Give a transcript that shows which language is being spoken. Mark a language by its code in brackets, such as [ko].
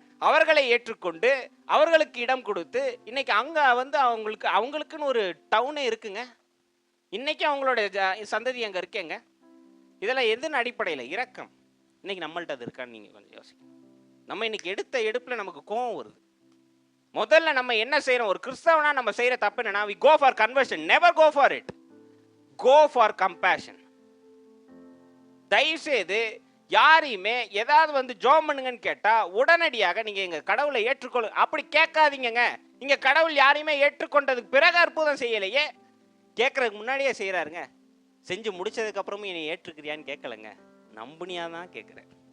[ta] அவர்களை ஏற்றுக்கொண்டு அவர்களுக்கு இடம் கொடுத்து இன்னைக்கு அங்க வந்து அவங்களுக்குன்னு ஒரு டவுனே இருக்குங்க. இன்னைக்கு அவங்களோட சந்ததி அங்க இருக்கேங்க. இதெல்லாம் எதுன்னு அடிப்படையில்? இரக்கம். இன்னைக்கு நம்மள்ட்ட அது இருக்கான்னு நீங்க கொஞ்சம் யோசிக்கணும். நம்ம இன்னைக்கு எடுத்த எடுப்புல நமக்கு கோபம் வருது. முதல்ல நம்ம என்ன செய்யறோம்? ஒரு கிறிஸ்தவனா நம்ம செய்யற தப்பு என்னன்னா, [en] we go for conversion, never go for it, go for compassion. [ta] தயவுசெய்து யாரையுமே ஏதாவது வந்து ஜோம் பண்ணுங்கன்னு கேட்டா உடனடியாக நீங்க எங்க கடவுளை ஏற்றுக்கொள்ளு அப்படி கேட்காதீங்க. நீங்க கடவுள் யாரையுமே ஏற்றுக்கொண்டதுக்கு பிறகு அற்புதம் செய்யலையே, கேட்கறதுக்கு முன்னாடியே செய்யறாருங்க. செஞ்சு முடிச்சதுக்கு அப்புறமும் என்னை ஏற்றுக்கிறியான்னு கேட்கலங்க, நம்புனியா தான் கேட்கிறேன்.